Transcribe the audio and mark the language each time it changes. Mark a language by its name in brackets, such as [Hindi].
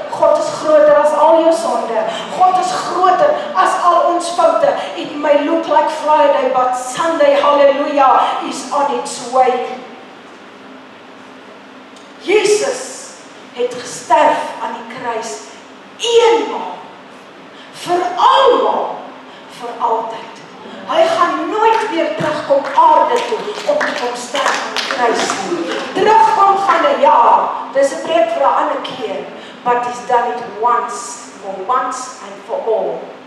[Afrikaans] God is groter as al jou sonde. God is groter as al ons foute. [English] It may look like Friday, but Sunday, hallelujah, is on its way. [Afrikaans] Jesus het gesterf aan die kruis. Eenmaal, vir almal, vir altyd. Hy gaan nooit weer terugkom aarde toe om te kom sterf aan die kruis nie. Terugkom gaan hy, ja, dis 'n preek vir 'n ander keer, [English] but he's done it once and for all.